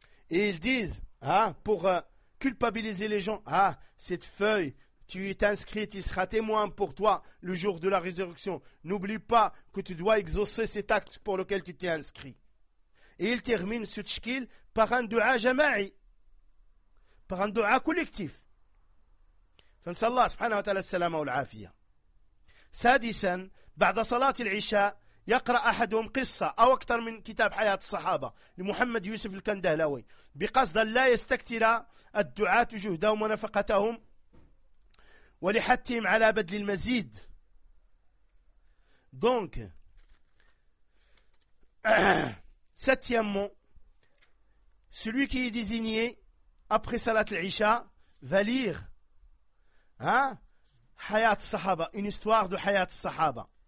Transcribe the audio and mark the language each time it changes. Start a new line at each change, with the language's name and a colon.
French: Et ils disent, hein, pour culpabiliser les gens, ah, cette feuille, tu es inscrite, il sera témoin pour toi le jour de la résurrection. N'oublie pas que tu dois exaucer cet acte pour lequel tu t'es inscrit. Et il termine ce tchkil par un dua jama'i, par un dua collectif.
Arabic: Fansallah subhanahu wa ta'ala salama wa l'afiyah. Sadisan, ba'da salat al-isha, يقرأ أحدهم قصة أو أكثر من كتاب حياة الصحابة لمحمد يوسف الكندهلوي بقصد لا يستكثر الدعاة جهدهم ونفقتهم ولحثهم على بذل المزيد.
French: دونك septièmement, celui qui est désigné après salat العشاء va lire حياة الصحابة, une histoire de حياة الصحابة.